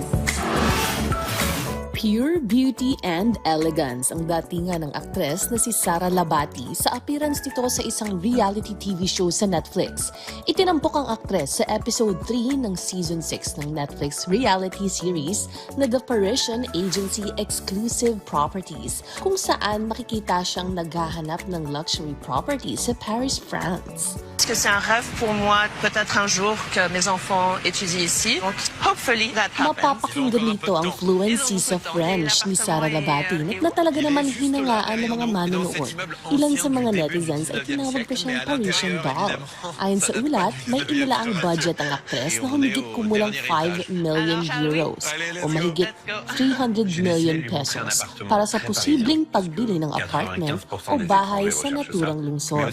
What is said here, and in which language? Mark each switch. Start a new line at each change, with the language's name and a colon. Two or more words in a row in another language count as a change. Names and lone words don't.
English: Pure beauty and elegance
Filipino: ang datingan ng aktres na si Sara Labati sa appearance nito sa isang
English: reality TV show
Filipino: sa Netflix. Itinampok ang aktres sa episode 3 ng season 6 ng Netflix
English: reality series
Filipino: na The Parisian Agency Exclusive Properties, kung saan makikita siyang naghahanap ng
English: luxury property
Filipino: sa Paris, France.
French: Parce que c'est un rêve pour moi, peut-être un jour que mes enfants étudient ici. Donc,
English: hopefully that happens.
Filipino: Mapapakinggan dito ang fluency sa French ni Sara Labati na talaga naman hinangaan ng mga manonood. Ilan sa mga netizens ay tinawag pa siyang
English: Parisian doll.
Filipino: Ayon sa ulat, may inilaang budget ang aktres na humigit kumulang 5 million euros o mahigit 300 million pesos para sa posibleng pagbili ng apartment o bahay sa naturang lungsod.